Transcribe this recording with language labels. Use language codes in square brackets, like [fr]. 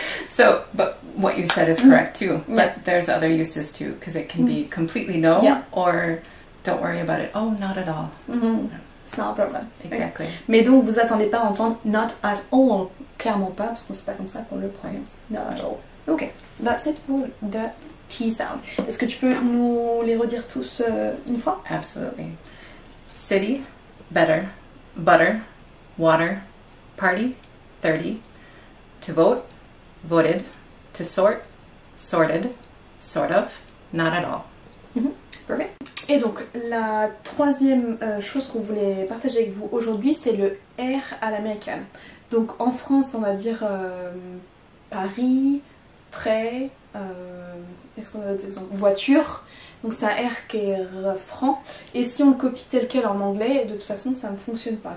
[en] So, but what you said is correct too. But there's other uses too, because it can be completely no, or don't worry about it. Oh, not at all. It's not a problem. Exactly. [fr] Mais donc vous attendez pas à entendre [en] not at all. [fr] Clairement pas, parce que c'est pas comme ça qu'on le prononce. [en] Not at all. Ok, that's it for the T sound. [fr] Est-ce que tu peux nous les redire tous une fois? [en] Absolutely. City, better, butter, water, party, 30, to vote, voted, to sort, sorted, sort of, not at all. Perfect. [fr] Et donc la troisième chose qu'on voulait partager avec vous aujourd'hui, c'est le R à l'américaine. Donc en France on va dire Paris, trait, est-ce qu'on a d'autres exemples? Voiture. Donc c'est un R qui est franc. Et si on le copie tel quel en anglais, de toute façon ça ne fonctionne pas.